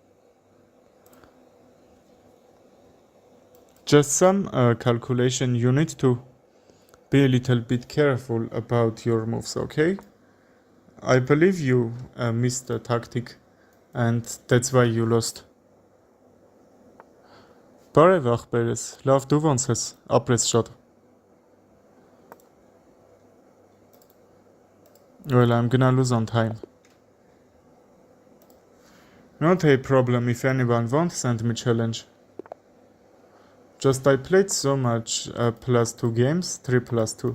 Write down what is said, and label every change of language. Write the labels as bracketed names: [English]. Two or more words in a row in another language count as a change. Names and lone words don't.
[English] Just some calculation, you need to be a little bit careful about your moves, okay? I believe you missed the tactic and that's why you lost. [Armenian] Բարև ախպերս, լավ դու ոնց ես, ապրես շատ։ [English] Well, I'm gonna lose on time. Not a problem if anyone wants send me challenge. Just I played so much +2 games, 3+2.